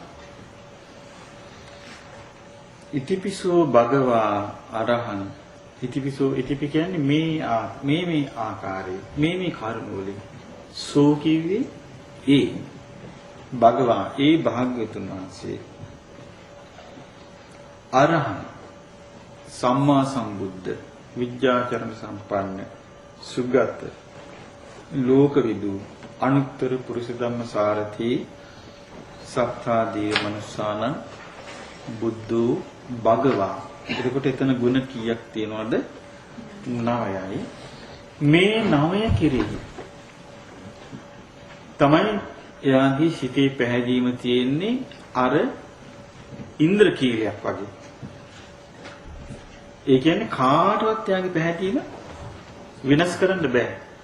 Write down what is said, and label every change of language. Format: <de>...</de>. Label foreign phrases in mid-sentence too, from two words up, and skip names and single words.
<pi>ඉතිපිසෝ භගවා අරහං ඉතිපිසෝ ඉතිපි</pi> <si>කියන්නේ මේ ආකාරයේ මේ කරුණ වලින් සෝ කිව්වේ ඒ භගවා ඒ භාග්‍යවතුන් වහන්සේ</si> <pi>අරහං සම්මා සම්බුද්ධ විද්‍යාචරණ සම්පන්න සුගත ලෝකවිදු අනුත්තර පුරුෂ ධම්ම සාරථි සත්තාදී මනුස්සාන බුද්ධෝ භගවා.</pi> <si>එතකොට එතන ගුණ කීයක් තියෙනවද? 9යි. මේ 9 කෙරෙහි තමයි එයාගේ සිතේ පැහැදීම තියෙන්නේ අර ඉන්ද්‍ර කීලයක් වගේ. ඒ කියන්නේ කාටවත් එයාගේ පැහැදීම වෙනස් කරන්න බෑ.</si>